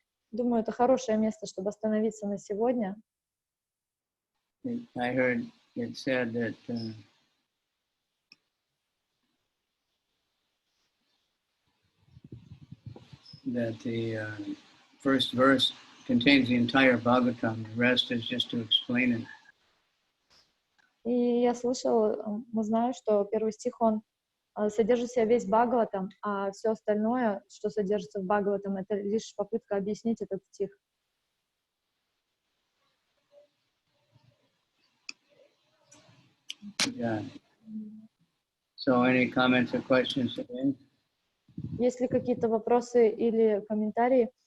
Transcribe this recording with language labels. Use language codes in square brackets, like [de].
[ru] Думаю, это хорошее место, чтобы остановиться на сегодня. [en] I heard it said that the first verse contains the entire Bhagavatam. The rest is just to explain it. [ru] И я слышал, мы знаем, что первый стих, он содержит в себе весь Бхагаватам, а все остальное, что содержится в Бхагаватам, это лишь попытка объяснить этот стих. [en] Yeah. So any comments or questions today? [ru] Есть ли какие-то вопросы или комментарии?